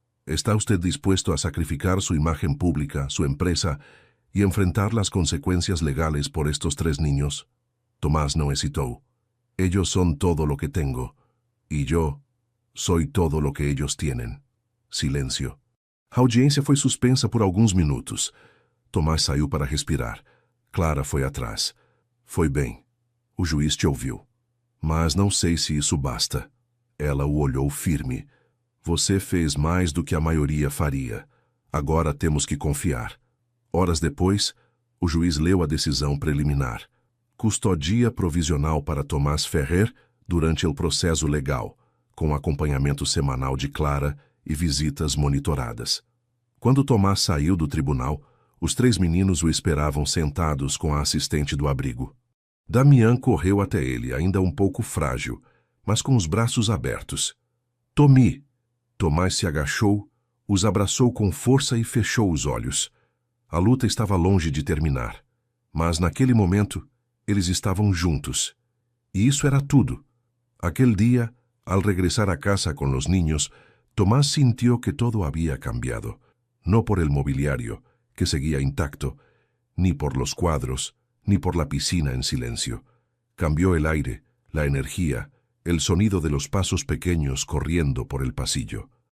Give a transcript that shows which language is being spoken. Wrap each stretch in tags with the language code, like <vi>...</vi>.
<es>«¿Está usted dispuesto a sacrificar su imagen pública, su empresa, y enfrentar las consecuencias legales por estos 3 niños?» Tomás no hesitó. «Ellos son todo lo que tengo, y yo soy todo lo que ellos tienen».</es> <pt>Silêncio. A audiência foi suspensa por alguns minutos. Tomás saiu para respirar. Clara foi atrás. «Foi bem. O juiz te ouviu. Mas não sei se isso basta». Ela o olhou firme. «Você fez mais do que a maioria faria. Agora temos que confiar». Horas depois, o juiz leu a decisão preliminar.</pt> <es>Custodia provisional</es> <pt>para Tomás Ferrer durante o processo legal, com acompanhamento semanal de Clara e visitas monitoradas. Quando Tomás saiu do tribunal, os 3 meninos o esperavam sentados com a assistente do abrigo. Damián correu até ele, ainda um pouco frágil, mas com os braços abertos. «Tommy!» Tomás se agachou, os abraçou com força e fechou os olhos. A luta estava longe de terminar, mas naquele momento eles estavam juntos. E isso era tudo.</pt> <es>Aquel dia, al regresar a casa con los niños, Tomás sintió que todo había cambiado, no por el mobiliario, que seguía intacto, ni por los cuadros, ni por la piscina en silencio. Cambió el aire, la energía, el sonido de los pasos pequeños corriendo por el pasillo.</es>